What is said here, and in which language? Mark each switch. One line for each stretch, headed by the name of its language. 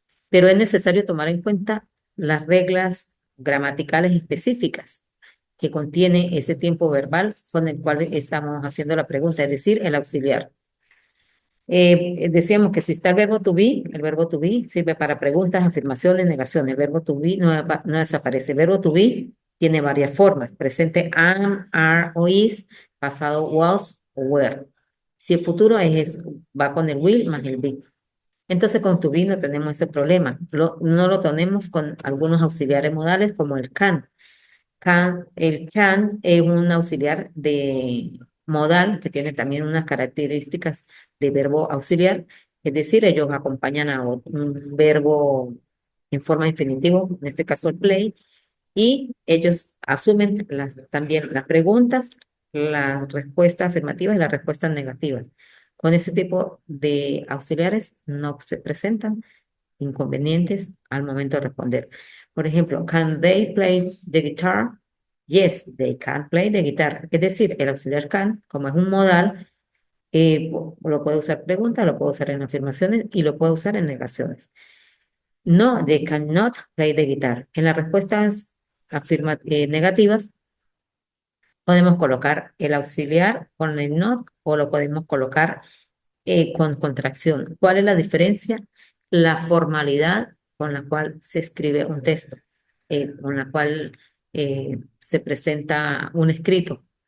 Spanish: Pero es necesario tomar en cuenta las reglas gramaticales específicas que contiene ese tiempo verbal con el cual estamos haciendo la pregunta, es decir, el auxiliar. Decíamos que si está el verbo to be sirve para preguntas, afirmaciones, negaciones. El verbo to be no desaparece. El verbo to be tiene varias formas. Presente am, are o is, pasado was o were. Si el futuro va con el will más el be. Entonces con to be no tenemos ese problema. No lo tenemos con algunos auxiliares modales como el can. El can es un auxiliar de modal que tiene también unas características de verbo auxiliar, es decir, ellos acompañan a un verbo en forma infinitivo, en este caso el play, y ellos asumen también las preguntas, las respuestas afirmativas y las respuestas negativas. Con ese tipo de auxiliares no se presentan inconvenientes al momento de responder. Por ejemplo,
English: can they play the guitar? Yes, they can play the guitar.
Spanish: Es decir, el auxiliar can, como es un modal, lo puede usar pregunta, lo puede usar en afirmaciones y lo puede usar en negaciones.
English: No, they cannot play the guitar.
Spanish: En las respuestas negativas, podemos colocar el auxiliar con el not o lo podemos colocar con contracción. ¿Cuál es la diferencia? La formalidad con la cual se escribe un texto, con la cual se presenta un escrito.